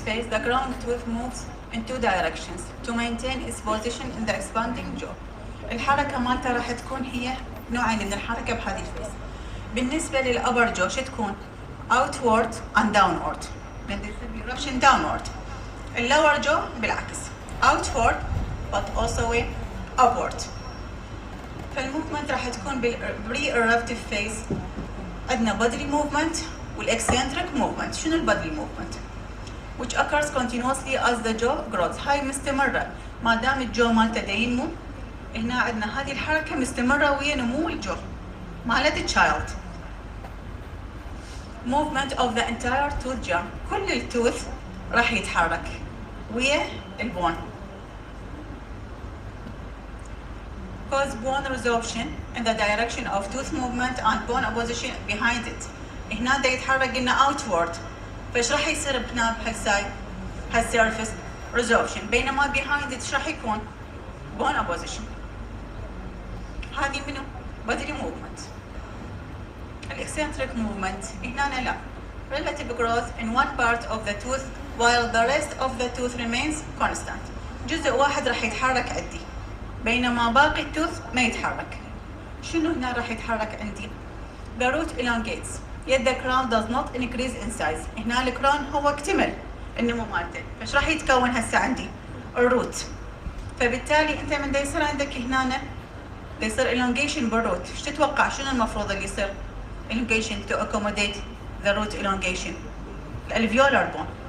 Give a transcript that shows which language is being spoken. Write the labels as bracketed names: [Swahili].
[English] The ground tooth moves in 2 directions to maintain its position in the expanding jaw. [Arabic] الحركة مالته راح تكون هي نوعين من الحركة بهذه الفيس. بالنسبة للأبر جو شو تكون؟ [English] outward and downward. eruption downward. [Arabic] اللور جو بالعكس [English] outward but also upward. [Arabic] فالموفمنت راح تكون بالبري-eruptive phase. [English] عندنا bodily movement والeccentric movement. [Arabic] شنو البودلي [English] movement؟ which occurs continuously as the jaw grows. [Arabic] هاي مستمرة ما دام الجو مالته دا ينمو. هنا عندنا هذه الحركة مستمرة ويا نمو الجو مالت التشايلد. [English] movement of the entire tooth germ. [Arabic] كل التوث راح يتحرك ويا البون. [English] cause bone resorption in the direction of tooth movement and bone opposition behind it. [Arabic] هنا دا يتحرك قلنا outward. فايش راح يصير هنا بهالسايد هالسيرفس ريزوربشن، بينما بيهايند ايش راح يكون؟ بون اوبوزيشن. هذه منو؟ بدري موفمنت. الاكسنتريك موفمنت هنا لا. [English] relative growth in one part of the tooth while the rest of the tooth remains constant. [Arabic] جزء واحد راح يتحرك عندي بينما باقي التوث ما يتحرك. شنو هنا راح يتحرك عندي؟ [English] the root elongates. yet the crown does not increase in size. [Arabic] هنا الكراون هو اكتمل النمو مالته، فايش راح يتكون هسه عندي؟ الروت. فبالتالي انت من دا يصير عندك هنا دا يصير elongation بالروت، ايش تتوقع شنو المفروض اللي يصير؟ [English] elongation to accommodate the root elongation. [Arabic] الالفيولار بون.